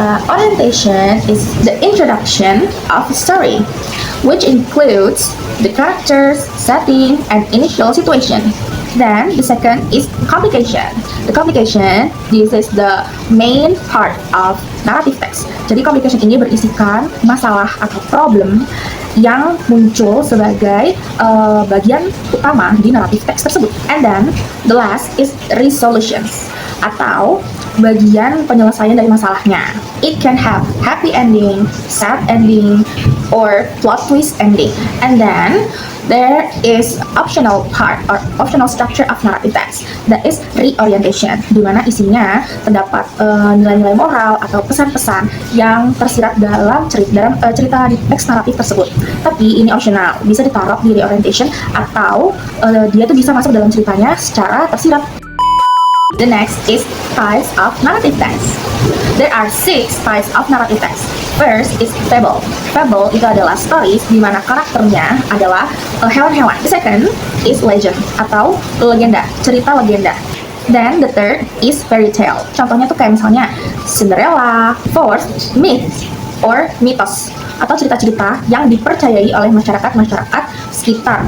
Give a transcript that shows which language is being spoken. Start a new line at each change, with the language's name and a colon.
English: Orientation is the introduction of a story, which includes the characters, setting, and initial situation. Then the second is complication. The complication, this is the main part of narrative text.
Indonesian: Jadi complication ini berisikan masalah atau problem yang muncul sebagai bagian utama di narrative text tersebut.
English: And then the last is resolutions
Indonesian: atau bagian penyelesaian dari masalahnya.
English: It can have happy ending, sad ending, or plot twist ending. And then there is optional part or optional structure of narrative text, that is reorientation,
Indonesian: di mana isinya terdapat nilai-nilai moral atau pesan-pesan yang tersirat dalam cerita di teks naratif tersebut. Tapi ini optional, bisa ditaruh di reorientation atau dia tuh bisa masuk dalam ceritanya secara tersirat.
English: The next is types of narrative text. There are 6 types of narrative text. First is fable.
Indonesian: Fable itu adalah stories di mana karakternya adalah hewan-hewan.
English: The second is legend
Indonesian: atau legenda, cerita legenda.
English: Then the third is fairy tale.
Indonesian: Contohnya tuh kayak misalnya Cinderella.
English: Fourth, myth or
Indonesian: mitos atau cerita-cerita yang dipercayai oleh masyarakat sekitar.